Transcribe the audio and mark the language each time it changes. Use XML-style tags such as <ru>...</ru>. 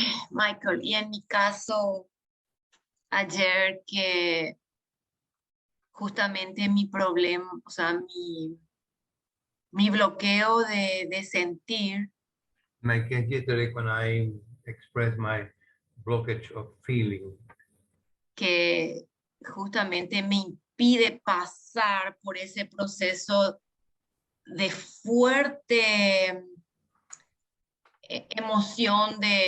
<es>Michael, y en mi caso, ayer que justamente mi problema, o sea, mi bloqueo de sentir,</es> <en>My case yesterday when I expressed my blockage of feeling,</en> <es>que justamente me impide pasar por ese proceso de fuerte emoción</es>